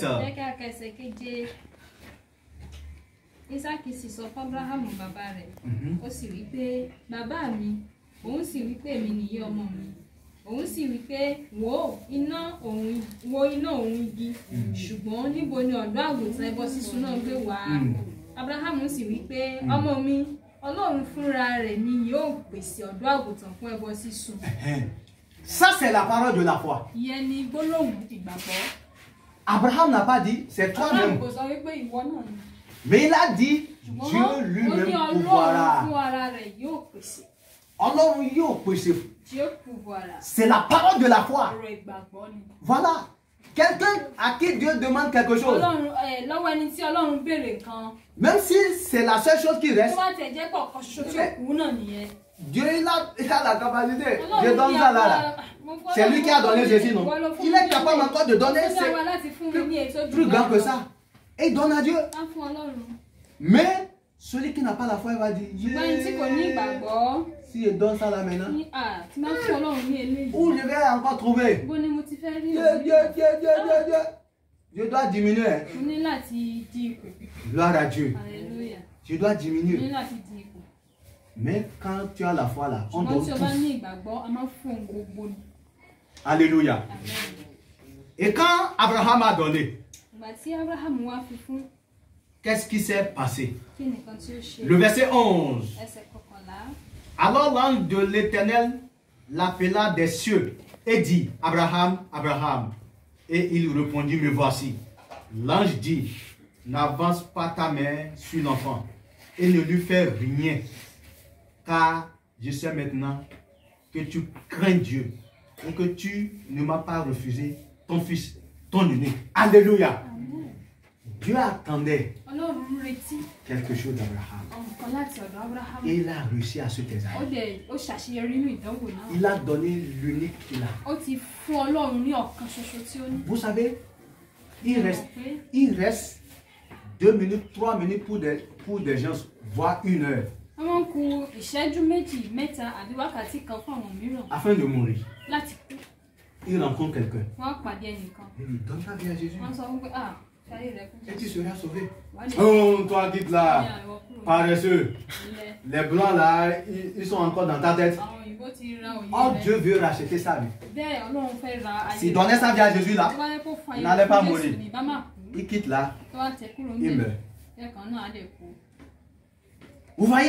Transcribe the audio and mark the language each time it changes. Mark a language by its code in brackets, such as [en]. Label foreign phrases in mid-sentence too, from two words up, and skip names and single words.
[yo] Jẹ́ kí a ka ẹsẹ̀ keje. Ísákì sì sọ fún Abrahamu bàbá rẹ̀. Ó sì wí pé, bàbá mi, òun sì wí pé èmi nìyí ọmọ mi. Òun sì wí pé, wo iná òun igi. Ṣùgbọ́n níbo ni ọ̀dọ́ àgùntàn ẹbọ sísun náà gbé wá? Abrahamu sì wí pé, ọmọ mi, Ọlọ́run fúnra rẹ̀ ni yóò pèsè ọ̀dọ́ àgùntàn fún ẹbọ sísun. [fr] Ça, c'est la parole de la foi. [yo] Ìyẹn ni gbólóhùn ìgbàgbọ́. [fr] Abraham n'a pas dit, c'est [yo] Abraham [fr] toi-même. [yo] kò sọ wípé ìwọ náà ni. [fr] Mais il a dit, [yo] Ṣùgbọ́n [fr] Dieu [yo] ó ní [fr] lui-même [yo] Ọlọ́run fún [fr] pourvoira. [yo] ara rẹ̀ yóò pèsè. Ọlọ́run yóò pèsè. [fr] Dieu pourvoira. C'est la parole de la foi. [yo] Ọ̀rọ̀ ìgbàgbọ́ ni. [fr] Voilà. Quelqu'un à qui Dieu demande quelque chose, [yo] Ọlọ́run lọ́wọ́ ẹni tí Ọlọ́run béèrè nǹkan. [fr] même si c'est la seule chose qui [yo] Tó [fr] reste, [yo] bá tẹ̀ jẹ́ pọ̀ kan ṣoṣo tí ó kú náà nìyẹn. [fr] Dieu il a la capacité. [yo] Ọlọ́run [fr] Je donne [yo] ní [fr] ça là. [yo] agbára. [fr] C'est lui qui a donné Jésus, non? [yo] Ìwọ ló fún [fr] Il [yo] mi [fr] est [yo] ní [fr] capable [yo] eléyìí. [fr] encore de donner, [yo] Ó ní [fr] c'est [yo] agbára láti fún mi ní èyí tó jù [fr] plus grand [yo] bẹ́ẹ̀ [fr] que [yo] lọ. [fr] ça. Et il donne à Dieu. [yo] Á fún Ọlọ́run. [fr] Mais celui qui n'a pas la foi, il va dire, [yo] Ṣùgbọ́n ẹni tí kò ní ìgbàgbọ́ [fr] si je donne ça là maintenant, [yo] ní tí máa fún Ọlọ́run ní eléyìí. [fr] où je vais encore trouver? [yo] Bó ni mo ti fẹ́ rí [fr] Dieu, [yo] òun? [fr] Dieu. Je dois diminuer. Hein. [yo] Mo ní láti di ipò. [fr] Gloire à Dieu. Hallelujah. Je dois [yo] Mo ní [fr] diminuer. [yo] láti di ipò. [fr] Mais quand tu as la foi là, on [yo] Ṣùgbọ́n [fr] donne [yo] tí o bá [fr] tout. [yo] ní ìgbàgbọ́, a máa fún ohun gbogbo ni. [fr] Alléluia. Amen. Et quand Abraham a donné, [yo] Ìgbà tí Abraham wá fi fún, [fr] qu'est-ce qui s'est passé? [yo] kí nìkan tí ó ṣe? [fr] Le verset 11. [yo] Ẹsẹ̀ kọkànlá. [fr] Alors l'ange de l'Éternel l'appela des cieux et dit, Abraham, Abraham. Et il répondit, me voici. L'ange dit, n'avance pas ta main sur l'enfant et ne lui fais rien, car je sais maintenant que tu crains Dieu et que tu ne m'as pas refusé ton fils, ton unique. Alléluia. Amen. Dieu attendait [yo] Ọlọ́run retí [fr] quelque chose d'Abraham. [yo] nǹkan láti ọ̀dọ̀ Abraham. [fr] Et il a réussi à ce examen. [yo] Ó ṣàṣeyọrí nínú ìdánwò náà. [fr] Il a donné l'unique qu'il a. [yo] Ó ti fún Ọlọ́run ní ọ̀kan ṣoṣo tí ó ní. [fr] Vous savez, il reste 2 minutes, 3 minutes pour des gens, voire 1 heure, [yo] Wọ́n máa ń ku ìṣẹ́jú méjì, mẹ́ta àbí wákàtí kan fún àwọn mìíràn [fr] afin de mourir. [yo] láti kú. [fr] Il rencontre quelqu'un. [yo] Wọ́n á pàdé ẹnìkan. [fr] Il lui donne sa vie à Jésus. [yo] Wọ́n sọ wípé [fr] Et tu seras sauvé. Oh, toi quitte là, paresseux. Les blancs là, ils sont encore dans ta tête. Oh, Dieu veut racheter sa vie. S'il donnait sa vie à Jésus là, il n'allait pas mourir. Il quitte là, il meurt. Vous voyez?